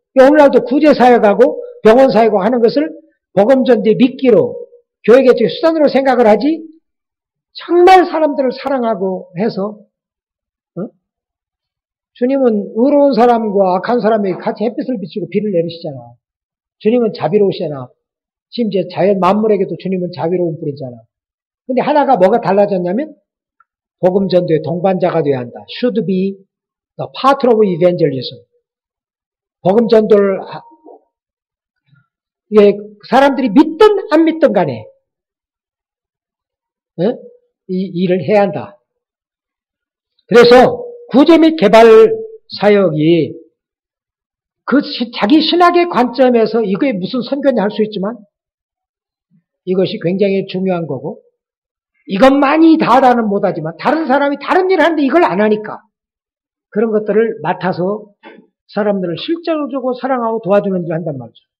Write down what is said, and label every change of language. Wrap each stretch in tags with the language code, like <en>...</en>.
<ko>오늘날도 구제사역하고 병원사역하고 하는 것을 복음전도의 미끼로 교회 개척의 수단으로 생각을 하지 정말 사람들을 사랑하고 해서 주님은 의로운 사람과 악한 사람에게 같이 햇빛을 비추고 비를 내리시잖아. 주님은 자비로우시잖아. 심지어 자연 만물에게도 주님은 자비로운 분이잖아. 근데 하나가 뭐가 달라졌냐면 복음전도의 동반자가 되어야 한다.</ko> <en>Should be the part of evangelism.</en> <ko>복음전도를 사람들이 믿든 안 믿든 간에 이 일을 해야 한다. 그래서 구제 및 개발 사역이 자기 신학의 관점에서 이거에 무슨 선교냐 할 수 있지만 이것이 굉장히 중요한 거고 이것만이 다라는 못하지만 다른 사람이 다른 일을 하는데 이걸 안 하니까 그런 것들을 맡아서 사람들을 실제로 사랑하고 도와주는 일을 한단 말이죠.</ko>